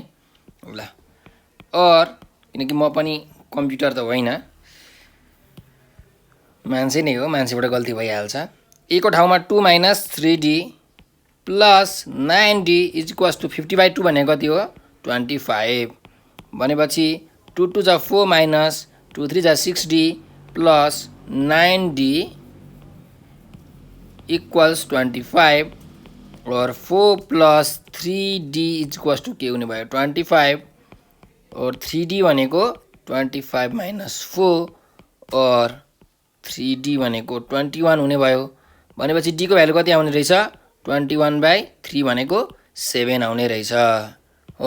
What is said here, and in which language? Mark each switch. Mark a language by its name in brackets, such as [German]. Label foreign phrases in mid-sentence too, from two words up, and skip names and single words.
[Nepali] ल और किनकि म पनि कम्प्युटर त होइन, मान्छे नै हो, मान्छेबाट गल्ती भइहाल्छ। a को ठाउँमा 2 - 3d + 9d = 50/2 भनेको कति हो, 25। भनेपछि 2 2 जा 4 - 2 3 जा 6d + 9d = 25 और 4 + 3d = के हुने भयो, 25 और 3d भनेको 25 - 4 और 3d भनेको 21 हुने भयो। भनेपछि d को भ्यालु कति आउने रहेछ, 21/3 भनेको 7 आउने रहेछ हो।